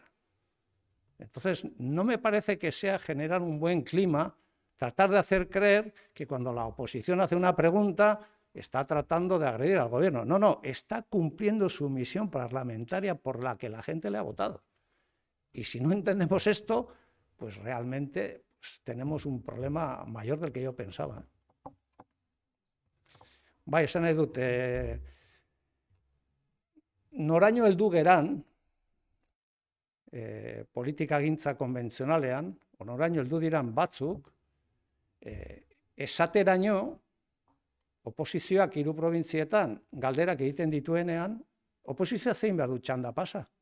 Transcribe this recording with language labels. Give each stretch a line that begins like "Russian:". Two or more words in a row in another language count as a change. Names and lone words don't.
Spanish: Entonces, no me parece que sea generar un buen clima tratar de hacer creer que cuando la oposición hace una pregunta está tratando de agredir al gobierno. No, no, está cumpliendo su misión parlamentaria por la que la gente le ha votado. Y si no entendemos esto, pues realmente tenemos un problema mayor del que yo pensaba.
Basque: Bai, esan nahi dut, noraino heldu geran, politikagintza konbentzionalean, noraino heldu diran batzuk, esateraino oposizioak 3 probintzietan galderak egiten dituenean, oposizioa zein behar du txanda pasa.